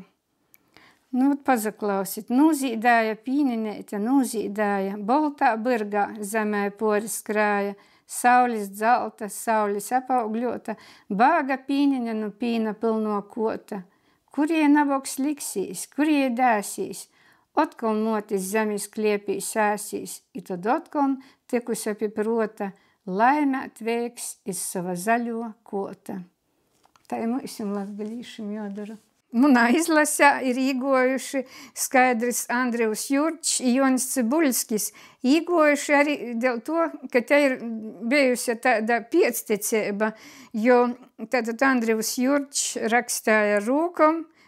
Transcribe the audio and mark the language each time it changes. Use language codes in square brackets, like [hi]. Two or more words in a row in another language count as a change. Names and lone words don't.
[ltg] Nu, pazaklausit, nūzīdāja pīninēte, nūzīdāja, boltā byrgā zemē poris krāja, saulis dzelta, saulis apaugļota, bāga pīniņa nu pīna pilno kota. Kurie naboks liksīs, kurie dēsīs, otkal notis zemis kliepīs sēsīs, i tad otkal tikusi pie prota, laimēt veiks iz sava zaļo kota. Tā ir mūsim latgalīšiem jodara. Munā izlasē ir īgojuši Skaidrs Andrevs Jurčs i Jonis Cibuļskis. Īgojuši arī dēļ to, ka te ir bijusi tāda piectecība, jo tātad Andrevs Jurčs rakstāja rūkom,